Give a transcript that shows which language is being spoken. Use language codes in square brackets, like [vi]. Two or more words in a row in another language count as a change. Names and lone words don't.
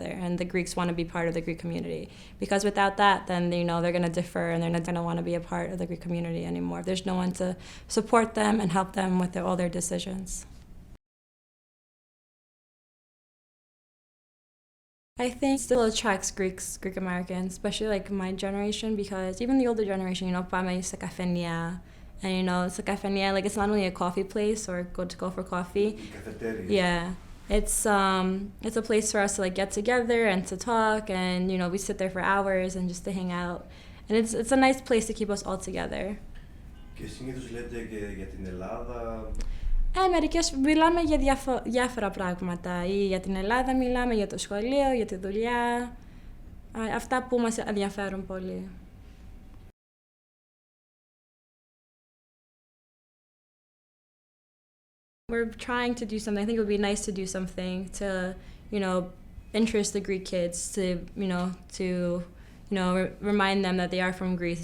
[en] And the Greeks want to be part of the Greek community. Because without that, then, they're going to defer and they're not going to want to be a part of the Greek community anymore. There's no one to support them and help them with all their decisions. I think still attracts Greek Americans, especially my generation, because even the older generation, [el] πάμε σε καφενεία, [en] and it's a cafeteria, it's not only a coffee place or go for coffee. Cafeteria. Yeah. It's a place for us to get together and to talk, and we sit there for hours and just to hang out. And it's a nice place to keep us all together. [el] Και συνήθως λέτε και για την Ελλάδα. Μερικές μιλάμε για διάφορα πράγματα. Ή για την Ελλάδα μιλάμε, για το σχολείο, για τη δουλειά. Αυτά που μας ενδιαφέρουν πολύ. [en] We're trying to do something. I think it would be nice to do something to, interest the Greek kids, to remind them that they are from Greece.